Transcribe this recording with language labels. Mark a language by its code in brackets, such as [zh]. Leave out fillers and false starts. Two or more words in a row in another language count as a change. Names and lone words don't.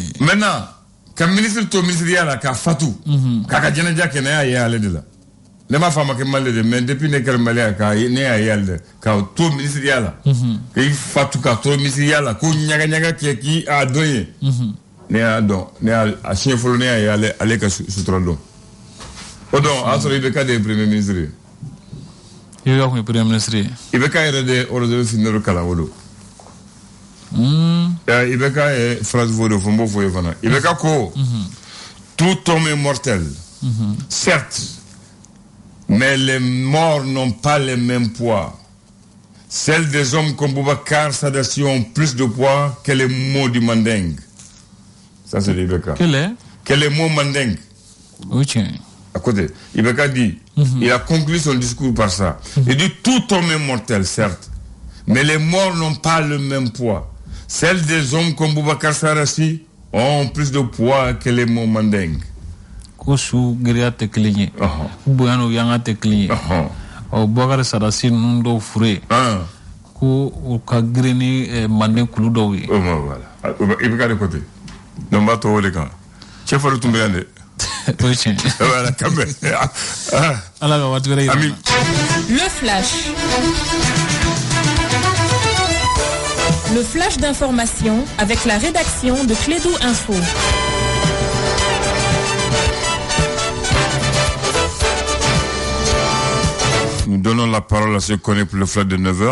[bm] maintenant ka ministre to ministriya la ka fatu k'a ka jɛnɛja kɛ ne y'a ye ale de la ne m'a fɔ a ma kɛ Mali de [fr] mais depuis [bm] ne kɛra Malien ne y'a ye ale de k'a to ministriya la k'i fatu ka to ministriya la ko ɲagaɲaga kɛ k'i a dɔn ye ne y'a dɔn a siɲɛ fɔlɔ ne y'a ye ale ka sutura dɔn o dɔn a sɔrɔ IBK de ye [fr] premier ministre [bm] ye IBK kun ye [fr] premier ministre [bm] ye IBK yɛrɛ de ordre finero kalan o don IBK ye phrase fɔ de fɔ n b'o fɔ ye fana IBK ko [fr] tout homme est mortel certes mais les morts n'ont pas le même poids. Celles des hommes comme Boubacar Sadasi ont plus de poids que les mots du mandingue. Ça, c'est l'IBK. Que les mots mandingue. Oui, tiens. À côté. IBK dit, il a conclu son discours par ça. Il dit, tout homme est mortel, certes, mais les morts n'ont pas le même poids. Celles des hommes comme Boubacar Sadasi ont plus de poids que les mots mandingue. [bm] Ko su giriya tɛ kelen ye bonyano yanga tɛ kelen ye Boubacar Sadasi ninnu dɔw fure ko u ka girin ni manden kulu dɔw ye voilà i bɛ ka [fr] de côté [bm] donc n b'a to o de kan cɛ fari tun bɛ yan dɛ o ye tiɲɛ [fr] voilà quand même [bm] ala ka waati wɛrɛ yira [fr] le flash d'information avec la rédaction de Clédou Info. Nous donnons la parole à ceux qui connaissent pour le flash de 9h.